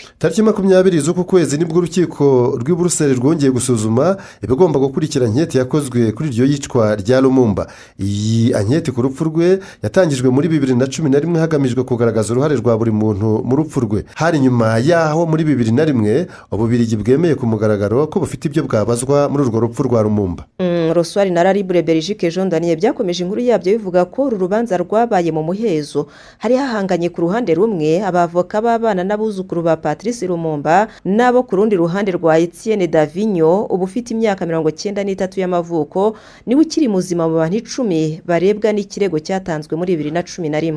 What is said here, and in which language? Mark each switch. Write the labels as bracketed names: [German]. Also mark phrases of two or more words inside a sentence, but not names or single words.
[Kinyarwanda] tariki 20 z'uku kwezi nibwo urukiko rw'i Buruseli rwongeye gusuzuma ibigomba gukurikira anketi yakozwe kuri iryo yicwa rya Lumumba. iyi anketi ku rupfu rwe yatangijwe muri 2011 hagamijwe kugaragaza uruhare rwa buri muntu mu rupfu rwe. hari nyuma yaho muri 2001 Ububiligi bwemeye ku mugaragaro ko bufite ibyo bwabazwa muri urwo rupfu rwa Lumumba. Le Soir na La Libre Belgique Jean Daniel byakomeje inkuru yabyo bivuga ko uru rubanza rwabaye mu muhezo. hari hahanganye ku ruhande rumwe abavoka b'abana n'abuzukuru ba Patrice Lumumba nabo ku rundi ruhande rwa Etienne Davigno ubu ufite imyaka 93 y'amavuko niwe ukiri muzima mu bantu 10 barebwa n'ikirego cyatanzwe muri 2011.